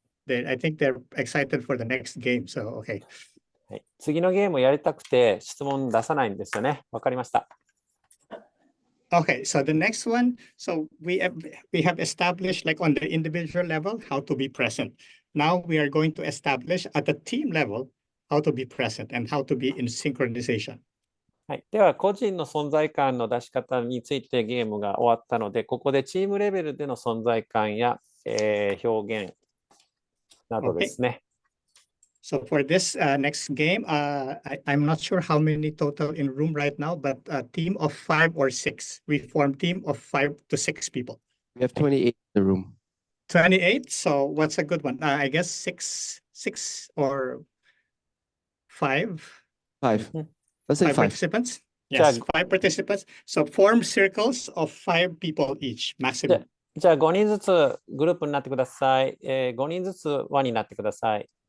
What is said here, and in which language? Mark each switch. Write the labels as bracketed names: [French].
[English] I think they're excited for the next game. So, okay. [Japanese] う。はい、次のゲームをやりたくて質問出さないんですよね。わかりました。 [English] Okay, so the next one, so we have established like on the individual level how to be present. Now we are going to establish at the team level how to be present and how to be in synchronization. [Japanese] はい、では、個人の存在感の出し方についてゲームが終わったので、ここでチームレベルでの存在感や、表現などですね。 [English] So for this next game, I'm not sure how many total in room right now, but a team of 5 or 6. We form team of 5 to 6 people. We have 28 in the room. 28. So what's a good one? I guess 6 or 5. 5. Let's say 5 5. participants. Yes, 5 participants. So form circles of 5 people each, maximum. [Japanese] じゃあ5人ずつグループになってください。5人ずつ輪になってください。